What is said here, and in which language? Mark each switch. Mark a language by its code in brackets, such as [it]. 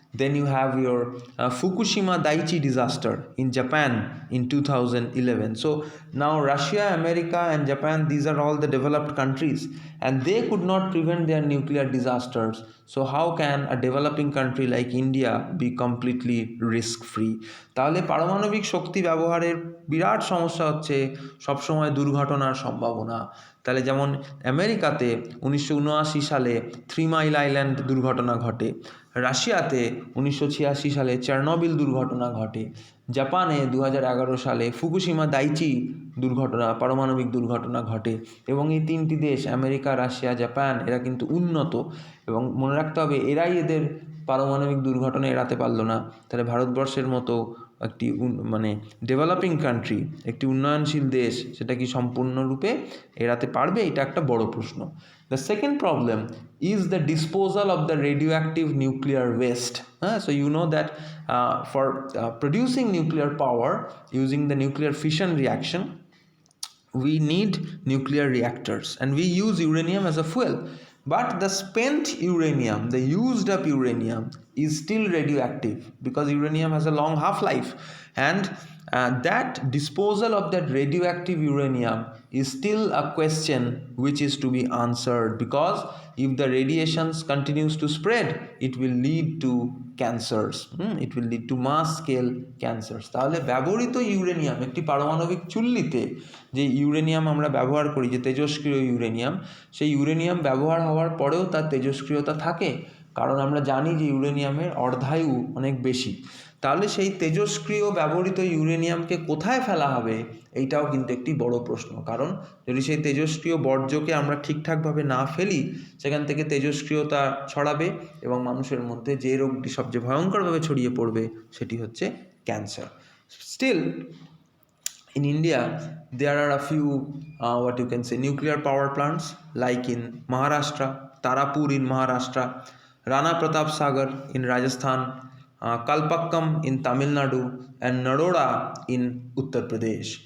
[en] Then you have your Fukushima Daiichi disaster in Japan in 2011. So now Russia, America and Japan, these are all the developed countries, and they could not prevent their nuclear disasters. So how can a developing country like India be completely risk free? [bn] তাহলে পারমাণবিক শক্তি ব্যবহারের বিরাট সমস্যা হচ্ছে সবসময় দুর্ঘটনার সম্ভাবনা। তাহলে যেমন আমেরিকাতে 1979 সালে 3 মাইল আইল্যান্ড দুর্ঘটনা ঘটে, রাশিয়াতে 1986 সালে চার্নোবিল দুর্ঘটনা ঘটে, জাপানে 2011 সালে ফুকুশিমা দাইচি দুর্ঘটনা, পারমাণবিক দুর্ঘটনা ঘটে। এবং এই তিনটি দেশ আমেরিকা, রাশিয়া, জাপান এরা কিন্তু উন্নত, এবং মনে রাখতে হবে এরাই এদের পারমাণবিক দুর্ঘটনা এড়াতে পারলো না। তাহলে ভারতবর্ষের মতো একটি মানে ডেভেলপিং কান্ট্রি, একটি উন্নয়নশীল দেশ, সেটা কি সম্পূর্ণরূপে এড়াতে পারবে? এটা একটা বড় প্রশ্ন। [en] The second problem is the disposal of the radioactive nuclear waste. So you know that for producing nuclear power using the nuclear fission reaction, we need nuclear reactors and we use uranium as a fuel. But the spent uranium, the used up uranium, is still radioactive because uranium has a long half-life, and that disposal of that radioactive uranium is still a question which is to be answered, because if the radiations continues to spread, it will lead to cancers. It will lead to mass scale cancers. [bn] তাহলে ব্যবহৃত uranium, একটি পারমাণবিক চুল্লিতে যে uranium আমরা ব্যবহার করি, যে তেজস্ক্রিয় uranium, সেই ইউরেনিয়াম ব্যবহার হওয়ার পরেও তার তেজস্ক্রিয়তা থাকে, কারণ আমরা জানি যে ইউরেনিয়ামের অর্ধায়ু অনেক বেশি। তাহলে সেই তেজস্ক্রিয় ব্যবহৃত ইউরেনিয়ামকে কোথায় ফেলা হবে, এইটাও কিন্তু একটি বড় প্রশ্ন। কারণ যদি সেই তেজস্ক্রিয় বর্জ্যকে আমরা ঠিকঠাকভাবে না ফেলি, সেখান থেকে তেজস্ক্রিয়তা ছড়াবে এবং মানুষের মধ্যে যে রোগটি সবচেয়ে ভয়ঙ্করভাবে ছড়িয়ে পড়বে সেটি হচ্ছে cancer. [en] Still in India there are a few what you can say nuclear power plants, like in Maharashtra, Tarapur in Maharashtra, Rana Pratap Sagar in Rajasthan, Kalpakkam in Tamil Nadu, and Nadora in Uttar Pradesh.